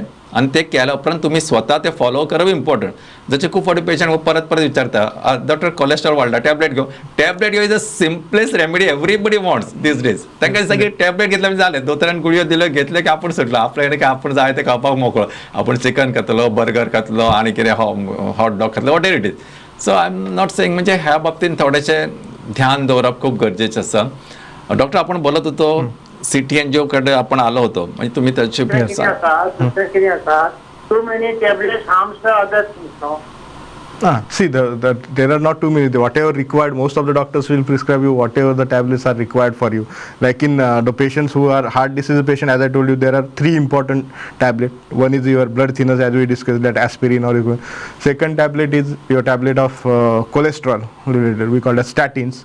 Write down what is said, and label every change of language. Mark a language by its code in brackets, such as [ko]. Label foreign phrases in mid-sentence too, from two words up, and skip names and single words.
[kok] आनी ते केल्या उपरांत तुमी स्वता ते फॉलो करप इम्पॉर्टंट. जशें खूब फावटी पेशंट परत विचारता, डॉक्टर कोलेस्ट्रॉल वाडला, टॅबलेट घेव [en] is the simplest remedy everybody wants these days. [kok] तांकां दिसता की टॅबलेट घेतले जालें, दोतोरान गुळयो दिल्यो, घेतले की आपूण सुटलो, आपल्याकडे काय आपूण जाय ते खावपाक मोकळो. आपूण चिकन खातलो, बर्गर खातलो, आनी कितें [en] hot dog [kok] खातलो, [en] What ever it is. So I am not saying, [kok] म्हणजे ह्या बाबतींत थोडेशें ध्यान दवरप खूप गरजेचें आसा. डॉक्टर, [mr] आपण बोलत होतो सिटी एनजीओ कडे आपण आलो होतो, म्हणजे तुम्ही त्याची [kok] कितें आसा [en] 2 many tablets harms the other things, no? See, there are not too many. Whatever required, most of the doctors will prescribe you whatever the tablets are required for you. Like in the patients who are heart disease patient, as I told you, there are 3 important tablets. One is your blood thinners, as we discussed, that aspirin or second tablet is your tablet of cholesterol related, we call that statins.